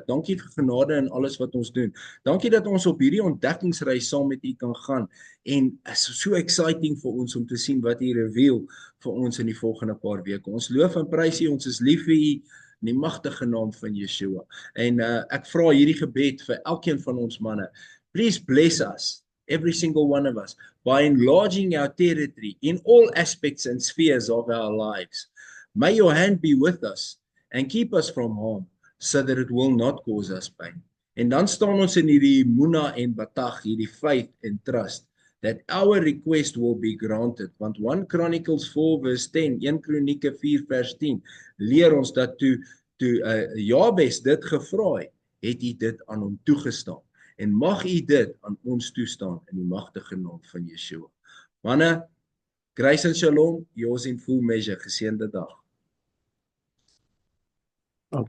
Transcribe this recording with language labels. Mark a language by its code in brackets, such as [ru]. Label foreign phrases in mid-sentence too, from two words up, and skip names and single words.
[af] Dankie vir genade in alles wat ons doen. Dankie dat ons op hierdie ontdekkingsreis saam met u kan gaan en is so exciting vir ons om te sien wat u reveal vir ons in die volgende paar weke. Ons loof en prys u, ons is lief vir u. In die magtige naam van Yeshua. En ek vra hierdie gebed vir elkeen van ons manne. [en] Please bless us, every single one of us, by enlarging our territory in all aspects and spheres of our lives. May your hand be with us and keep us from harm, so that it will not cause us pain. [af] En dan staan ons in hierdie Muna en Batag, hierdie faith en trust, [en] that our request will be granted. [af] Want 1 Chronicles 4 verse 10, 1 Kronieke 4 vers 10, leer ons dat toe Jabes dit gevra het hy dit aan hom toegestaan. En mag u dit aan ons toestaan in die magtige naam van Yeshua. Manne, grace en shalom, [en] yours in full measure, [af] geseënde dag. Dankie.